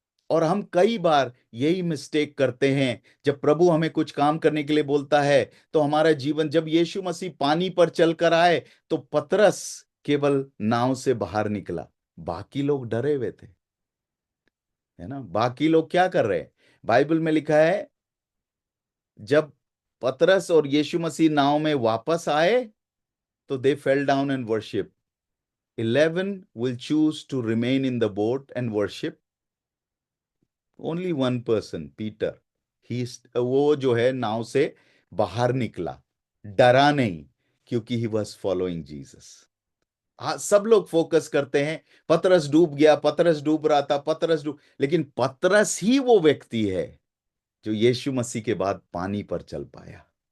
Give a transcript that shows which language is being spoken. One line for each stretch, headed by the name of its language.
Hindi: और हम कई बार यही मिस्टेक करते हैं, जब प्रभु हमें कुछ काम करने के लिए बोलता है, तो हमारा जीवन, जब यीशु मसीह पानी पर चलकर आए, तो पतरस केवल नाव से बाहर निकला, बाकी लोग डरे हुए थे, है ना। बाकी लोग क्या कर रहे हैं? बाइबल में लिखा है, जब पतरस और यीशु मसीह नाव में वापस आए, तो
English: They fell down and worship. 11 will choose to remain in the boat and worship. Only one person,
Hindi: Peter, वो जो है नाव से बाहर निकला, डरा नहीं, क्योंकि
English: he was following Jesus.
Hindi: सब लोग फोकस करते हैं, पतरस डूब गया, पतरस डूब रहा था, पतरस डूब, लेकिन पतरस ही वो व्यक्ति है जो यीशु मसीह के बाद पानी पर चल पाया।